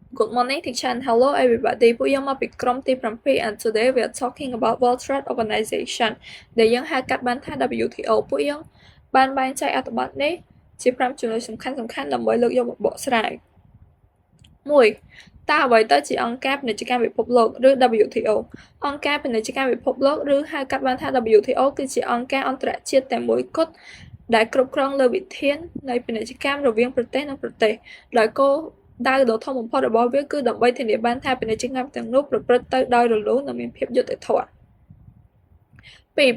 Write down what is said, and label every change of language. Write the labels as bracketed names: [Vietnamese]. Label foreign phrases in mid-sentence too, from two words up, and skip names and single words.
[English] Good morning, teacher, and hello everybody. [Khmer] ពួកយើងមកពីក្រុមទី7 [English] and today we are talking about World Trade Organization [Khmer] ដែលយើងហៅកាត់បានថា WTO ពួកយើងបានបែងចែកអត្ថបទនេះជា5ចំណុចសំខាន់ៗដើម្បីលើកយកមកបកស្រាយ 1. តើអ្វីទៅជាអង្គការពាណិជ្ជកម្មពិភពលោកឬ WTO អង្គការពាណិជ្ជកម្មពិភពលោកឬហៅកាត់បានថា WTO គឺជាអង្គការអន្តរជាតិតែមួយគត់ដែលគ្រប់គ្រងលើវិធាននៃពាណិជ្ជកម្មរវាងប្រទេសនិងប្រទេសដោយគោលដៅដ៏ធំបំផុតរបស់វាគឺដើម្បីធានាបានថាពាណិជ្ជកម្មទាំងនោះប្រព្រឹត្តទៅដោយរលូននិងមានភាពយុត្តិធម៌ 2.